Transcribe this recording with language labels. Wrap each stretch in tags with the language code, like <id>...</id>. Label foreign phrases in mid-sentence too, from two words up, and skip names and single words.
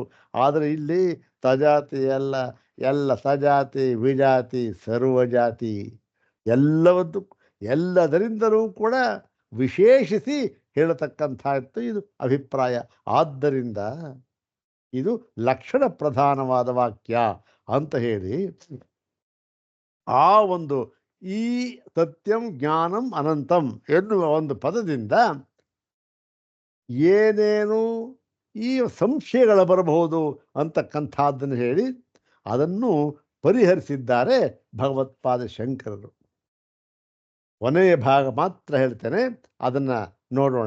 <kn>ಆದರೆ ಇಲ್ಲಿ ಸಜಾತಿಯಲ್ಲ, ಎಲ್ಲ ಸಜಾತಿ, ವಿಜಾತಿ, ಸರ್ವಜಾತಿ ಎಲ್ಲದರಿಂದಲೂ ಕೂಡ ವಿಶೇಷಿಸಿ ಹೇಳತಕ್ಕಂಥದ್ದು ಇದು ಅಭಿಪ್ರಾಯ. ಆದ್ದರಿಂದ ಇದು ಲಕ್ಷಣ ಪ್ರಧಾನವಾದ ವಾಕ್ಯ ಅಂತ ಹೇಳಿ, ಆ ಒಂದು ಈ</kn> <sa>ಸತ್ಯಂ ಜ್ಞಾನಂ ಅನಂತಂ</sa> <kn>ಎನ್ನುವ ಒಂದು ಪದದಿಂದ ಏನೇನು ಈ ಸಂಶಯಗಳು ಬರಬಹುದು ಅಂತಕ್ಕಂಥದ್ದನ್ನು ಹೇಳಿ ಅದನ್ನು ಪರಿಹರಿಸಿದ್ದಾರೆ ಭಗವತ್ಪಾದ ಶಂಕರರು. ಕೊನೆಯ ಭಾಗ ಮಾತ್ರ ಹೇಳ್ತೇನೆ, ಅದನ್ನು ನೋಡೋಣ.</kn>